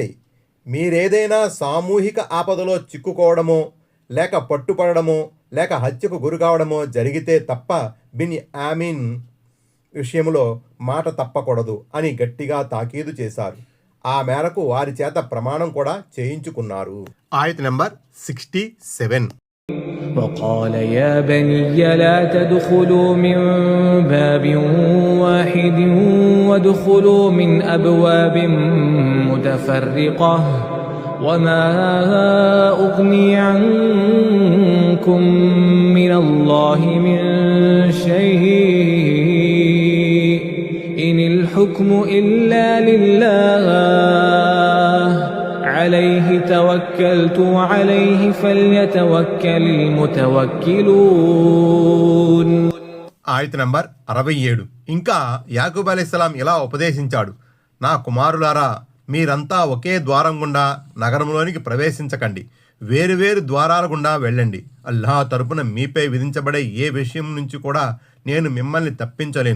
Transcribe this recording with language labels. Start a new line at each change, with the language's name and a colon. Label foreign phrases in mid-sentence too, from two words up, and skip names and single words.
Telugu: మీరేదైనా సామూహిక ఆపదలో చిక్కుకోవడమో లేక పట్టుపడడమో లేక హత్యకు గురికావడమో జరిగితే తప్ప బిన్ ఆమీన్ విషయంలో మాట తప్పకూడదు అని గట్టిగా తాకీదు చేశారు. ఆ మేరకు వారి చేత ప్రమాణం కూడా చేయించుకున్నారు. ఆయత్ నంబర్ 67.
Arabic: وقال يا بني لا تدخلوا من باب واحد وادخلوا من أبواب متفرقة وما أغني عنكم من الله من شيء إن الحكم إلا لله عليه توكلت وعليه فليتوكل المتوكلون.
Telugu: ఆయత్ నంబర్ 67. ఇంకా యాకూబ్ అలైహిస్సలాం ఇలా ఉపదేశించాడు. నా కుమారులారా, మీరంతా ఒకే ద్వారం గుండా నగరంలోనికి ప్రవేశించకండి. వేరువేరు ద్వారాల గుండా వెళ్ళండి. అల్లాహ్ తరపున మీపై విధించబడే ఏ విషయం నుంచి కూడా నేను మిమ్మల్ని తప్పించలేను.